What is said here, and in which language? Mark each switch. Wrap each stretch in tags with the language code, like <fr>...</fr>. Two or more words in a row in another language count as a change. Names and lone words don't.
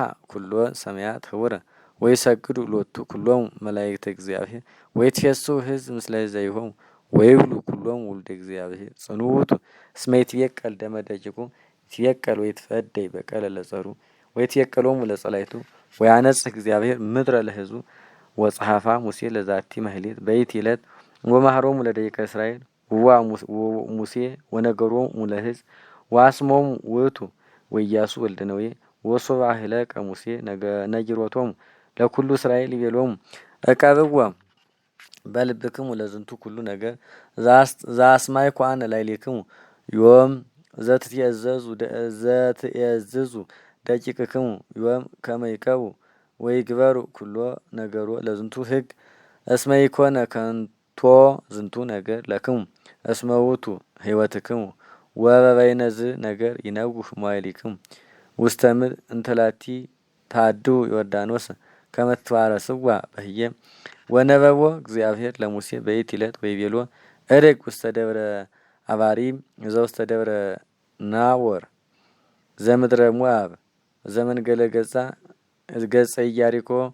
<gez>ኩሎን ሰማያት ህቡረ ወይሰግዱ ሎቱ ኩሎሙ መላእክተ እግዚአብሔር ወይትፌስሑ ሕዝብ ምስለ ዘይሆሙ ወይብሉ ኩሎሙ ውልደ እግዚአብሔር ጽኑ ውእቱ እስመ ይትቤቀል ደመ ደቂቁ ይትቤቀል ወይትፈደይ በቀለ ለጸሩ ወይትቤቀሎሙ ለጸላእቱ ወያነጽህ እግዚአብሔር ምድረ ለሕዝቡ ወጸሐፋ ሙሴ ለዛቲ ማህሌት በይቲ ዕለት ወመሃሮሙ ለደቂቀ እስራኤል ውዋ ሙሴ ወነገሮሙ ለሕዝብ ወአስሞሙ ውእቱ ወኢያሱ ወልደ ነዌ ወሶበ አህለቀ ሙሴ ነጊሮቶሙ ለኩሉ እስራኤል ይቤሎሙ እቀብዋ በልብክሙ ለዝንቱ ኩሉ ነገር ዘአስማይኩ አነ ላዕሌክሙ ዮም ዘትእዘዙ ደቂቅክሙ ዮም ከመ ይቀቡ ወይግበሩ ኩሎ ነገሮ ለዝንቱ ሕግ እስመ ኢኮነ ከንቶ ዝንቱ ነገር ለክሙ እስመ ውእቱ ሕይወትክሙ ወበበይነዝ ነገር ይነውህ መዋዕሊክሙ ውስተ ምድር እንተላቲ ታድዉ ዮርዳኖስ ከመ ትፋረስዋ በህየ ወነበቦ እግዚአብሔር ለሙሴ በይቲ ዕለት ወይቤሎ እርግ ውስተ ደብረ አባሪም ዘውስተ ደብረ ናቦር ዘምድረ ሞዓብ ዘመንገለ ገጸ ኢያሪኮ</gez>